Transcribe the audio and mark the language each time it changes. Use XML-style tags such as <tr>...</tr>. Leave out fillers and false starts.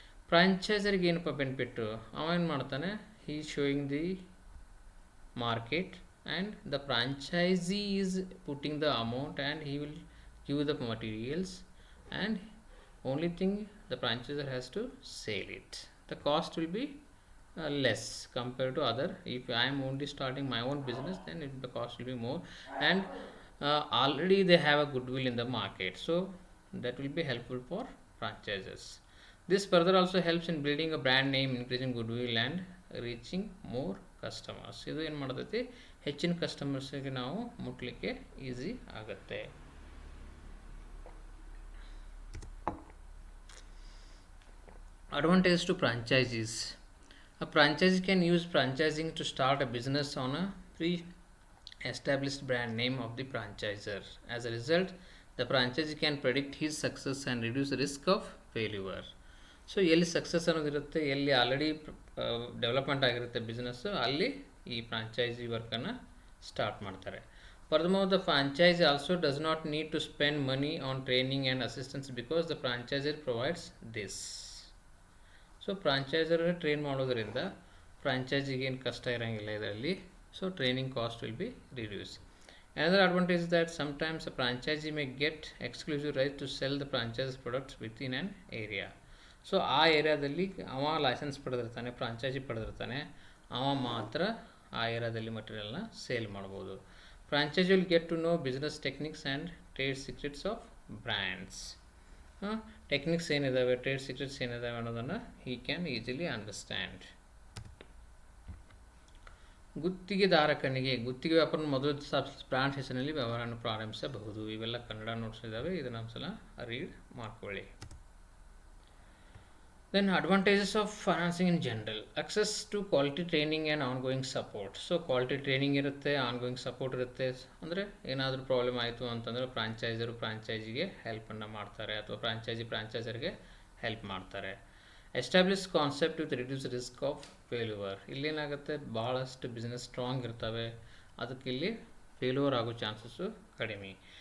<kn>ಫ್ರಾಂಚೈಸರ್ಗೆ ಏನಪ್ಪ ಬೆನಿಫಿಟ್ಟು? ಅವ ಏನು ಮಾಡ್ತಾನೆ,</kn> <en>He showing the market and the franchisee is putting the amount and he will give the materials and only thing the franchiser has to sale it. The cost will be less compared to other. If I am only starting my own business, then the cost will be more, and already they have a goodwill in the market, so that will be helpful for franchises. This further also helps in building a brand name, increasing goodwill and reaching more customers.</en> <kn>ಇದು ಏನು ಮಾಡ್ತೈತಿ, ಹೆಚ್ಚಿನ ಕಸ್ಟಮರ್ಸ್ಗೆ ನಾವು ಮುಟ್ಲಿಕ್ಕೆ easy ಆಗುತ್ತೆ.</kn> <en>Advantage to franchisees. A franchisee can use franchising to start a business on a pre-established brand name of the franchisor. As a result, the franchisee can predict his success and reduce the risk of failure.</en> <kn>So ಎಲ್ಲಿ success ಅನ್ನೋದಿರುತ್ತೆ, ಎಲ್ಲಿ already development ಆಗಿರುತ್ತೆ business, ಅಲ್ಲಿ ಈ franchise ವರ್ಕನ್ನು start ಮಾಡ್ತಾರೆ.</kn> <en>Furthermore, the franchisee also does not need to spend money on training and assistance because the franchisor provides this.</en> <kn>So ಫ್ರಾಂಚೈಸರ್ train ಮಾಡೋದ್ರಿಂದ ಫ್ರಾಂಚೈಸಿಗೆ ಏನು ಕಷ್ಟ ಇರೋಂಗಿಲ್ಲ ಇದರಲ್ಲಿ.</kn> <en>So training cost will be reduce. Another advantage is that sometimes a franchisee may get exclusive right to sell the franchise products within an area.</en> <kn>So ಆ ಏರಿಯಾದಲ್ಲಿ ಅವ licence ಪಡೆದಿರ್ತಾನೆ, franchise ಪಡೆದಿರ್ತಾನೆ, ಅವ ಮಾತ್ರ ಆ ಏರಿಯಾದಲ್ಲಿ ಮಟೀರಿಯಲ್ನ ಸೇಲ್ ಮಾಡ್ಬೋದು.</kn> <en>Franchisee will get to know business techniques and trade secrets of brands. Techniques ಏನಿದ್ದಾವೆ, trade secrets</en> <kn>ಏನಿದ್ದಾವೆ ಅನ್ನೋದನ್ನು</kn> <en>He can easily understand.</en> <kn>ಗುತ್ತಿಗೆದಾರಕನಿಗೆ ಗುತ್ತಿಗೆ ವ್ಯಾಪಾರ ಮೊದಲು ಬ್ರಾಂಚ್ ಹೆಸರಿನಲ್ಲಿ ವ್ಯವಹಾರವನ್ನು ಪ್ರಾರಂಭಿಸಬಹುದು. ಇವೆಲ್ಲ ಕನ್ನಡ ನೋಟ್ಸ್ ಇದ್ದಾವೆ, ಇದನ್ನು ಒಂದ್ಸಲ ರೀಡ್ ಮಾಡ್ಕೊಳ್ಳಿ.</kn> <en>Then advantages of financing in general: access to quality training and ongoing support.</en> <kn>So quality training ಇರುತ್ತೆ, ಆನ್ಗೋಯಿಂಗ್ ಸಪೋರ್ಟ್ ಇರುತ್ತೆ. ಅಂದರೆ ಏನಾದರೂ ಪ್ರಾಬ್ಲಮ್ ಆಯಿತು ಅಂತಂದರೆ ಫ್ರಾಂಚೈಸಿಗೆ ಹೆಲ್ಪನ್ನು ಮಾಡ್ತಾರೆ, ಅಥವಾ ಫ್ರಾಂಚೈಸರ್ಗೆ ಹೆಲ್ಪ್ ಮಾಡ್ತಾರೆ.</kn> <en>Establish concept with reduce risk of failure.</en> <kn>ಇಲ್ಲೇನಾಗುತ್ತೆ, ಭಾಳಷ್ಟು ಬಿಸ್ನೆಸ್ ಸ್ಟ್ರಾಂಗ್ ಇರ್ತವೆ, ಅದಕ್ಕೆ ಇಲ್ಲಿ ಫೇಲ್ಯೂರ್ ಆಗೋ ಚಾನ್ಸಸ್ಸು ಕಡಿಮೆ.</kn>